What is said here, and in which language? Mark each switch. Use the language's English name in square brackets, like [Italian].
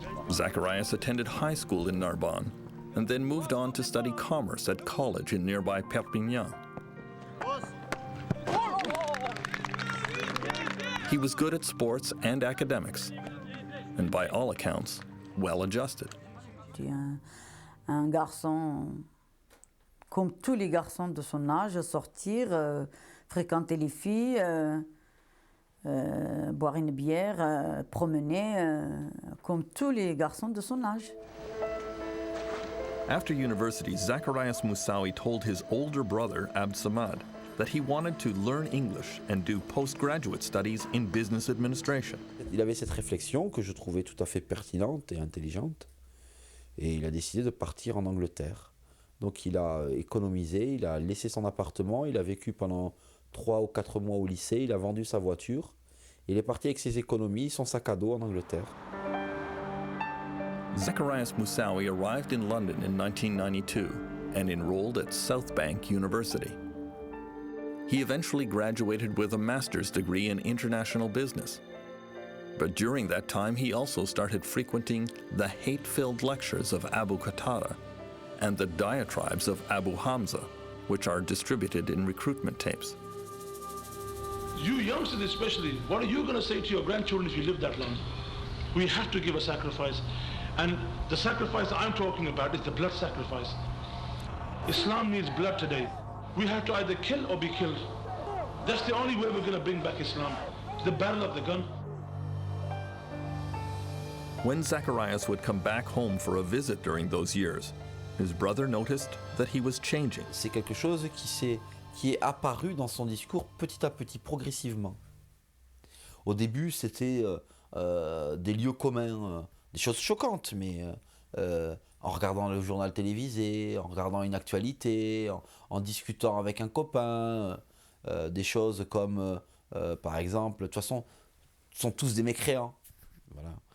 [English] Zacharias attended high school in Narbonne and then moved on to study commerce at college in nearby Perpignan. He was good at sports and academics, and by all accounts, well-adjusted. [French] Un garçon, comme tous les garçons de son âge, sortir, fréquenter les filles, boire une bière, promener, comme tous les garçons de son âge. [English] After university, Zacharias Moussaoui told his older brother, Abd Samad, that he wanted to learn English and do postgraduate studies in business administration. [French] Il avait cette réflexion que je trouvais tout à fait pertinente et intelligente, et il a décidé de partir en Angleterre. Donc il a économisé, il a laissé son appartement, il a vécu pendant 3 ou 4 mois au lycée, il a vendu sa voiture, il est parti avec ses économies, son sac à dos en Angleterre. [English] Zacharias Moussaoui arrived in London in 1992 and enrolled at South Bank University. He eventually graduated with a master's degree in international business. But during that time, he also started frequenting the hate-filled lectures of Abu Qatada and the diatribes of Abu Hamza, which are distributed in recruitment tapes. You youngsters especially, what are you going to say to your grandchildren if you live that long? We have to give a sacrifice. And the sacrifice I'm talking about is the blood sacrifice. Islam needs blood today. We have to either kill or be killed. That's the only way we're going to bring back Islam. The battle of the gun. When Zacharias would come back home for a visit during those years, his brother noticed that he was changing. [French] C'est quelque chose qui est apparu dans son discours petit à petit, progressivement. Au début, c'était des lieux communs, des choses choquantes, mais en regardant le journal télévisé, en regardant une actualité, en discutant avec un copain, des choses comme, par exemple, de toute façon, sont tous des mécréants. Voilà.